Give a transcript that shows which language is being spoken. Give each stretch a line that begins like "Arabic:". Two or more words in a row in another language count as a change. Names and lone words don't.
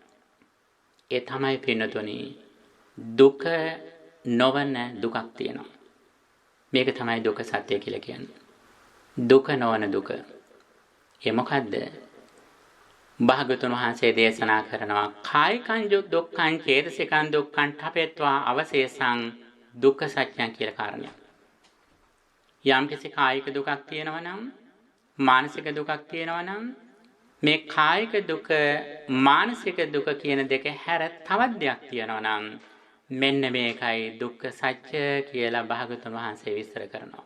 Sinhala: ඒ තමයි පින්නතුනි දුක නොවන දුකක් තියෙනවා. මේක තමයි දුක සත්‍ය කියලා කියන්නේ. දුක නොවන දුක. ඒ මොකද්ද? භාගතුන් වහන්සේ දේශනා කරනවා
Pali: කායිකං දුක්ඛං චේතසිකං දුක්ඛං ඨපෙත්වා අවශේෂං දුක්ඛ සත්‍යං
Sinhala: කියලා කාරණය. යම් කිසි කායික දුකක් තියෙනවා නම්, මානසික දුකක් තියෙනවා නම්, මේ කායික දුක මානසික දුක කියන දෙක හැර තවත් දෙයක් තියෙනවා නම් මෙන්න මේකයි දුක්ඛ සත්‍ය කියලා භාගතුන් වහන්සේ විස්තර කරනවා.